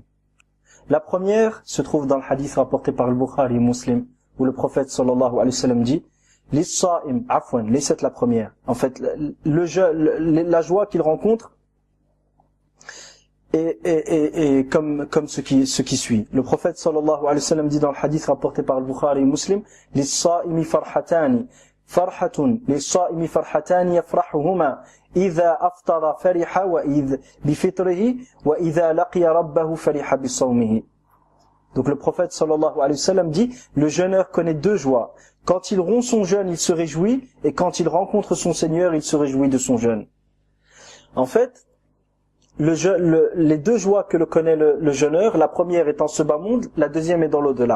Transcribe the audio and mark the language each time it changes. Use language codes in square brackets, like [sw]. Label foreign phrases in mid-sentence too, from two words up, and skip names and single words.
[fr] La première se trouve dans le hadith rapporté par le Bukhari et Muslim, où le prophète [ar] صلى الله عليه وسلم [fr] dit [ar] للصائم عفوا, [fr] laissez la première. En fait, la joie qu'il rencontre est comme ce qui suit. Le prophète [ar] صلى الله عليه وسلم [fr] dit dans le hadith rapporté par le Bukhari et Muslim, [ar] للصائم فرحتان فرحة للصائم فرحتان يفرحهما, إذا أفطر فرح وإذا بفطره وإذا لقي ربه فرح بصومه. [fr] Donc le prophète [ar] صلى الله عليه وسلم [fr] dit, le jeûneur connaît deux joies. Quand il rompt son jeûne, il se réjouit, et quand il rencontre son Seigneur, il se réjouit de son jeûne. En fait, les deux joies que le connaît le jeûneur, la première est en ce bas monde, la deuxième est dans l'au-delà.